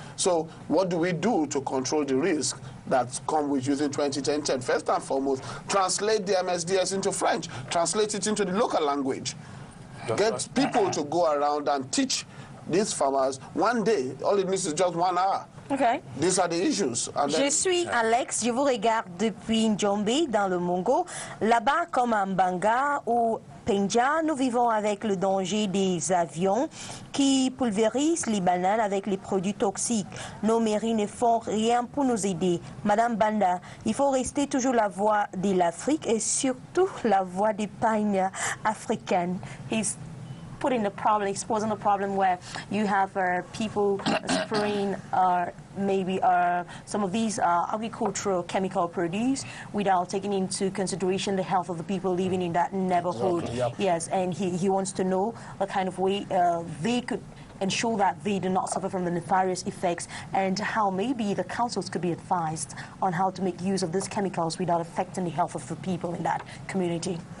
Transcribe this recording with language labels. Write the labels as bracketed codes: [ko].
[en] So what do we do to control the risk that come with using 2010-10? First and foremost, translate the MSDS into French, translate it into the local language. Get people to go around and teach these farmers one day. All it needs is just 1 hour. Okay. These are the issues. [fr] Je suis Alex, je vous regarde depuis Njombe dans le Mongo. Là-bas, comme à Mbanga ou Penja, nous vivons avec le danger des avions qui pulvérisent les bananes avec les produits toxiques. Nos mairies ne font rien pour nous aider. Madame Banda, il faut rester toujours la voix de l'Afrique et surtout la voix des pagnes africaines. [en] Putting the problem, exposing the problem where you have people spraying maybe some of these agricultural chemical produce without taking into consideration the health of the people living in that neighborhood. Yes, and he wants to know the kind of way they could ensure that they do not suffer from the nefarious effects, and how maybe the councils could be advised on how to make use of these chemicals without affecting the health of the people in that community.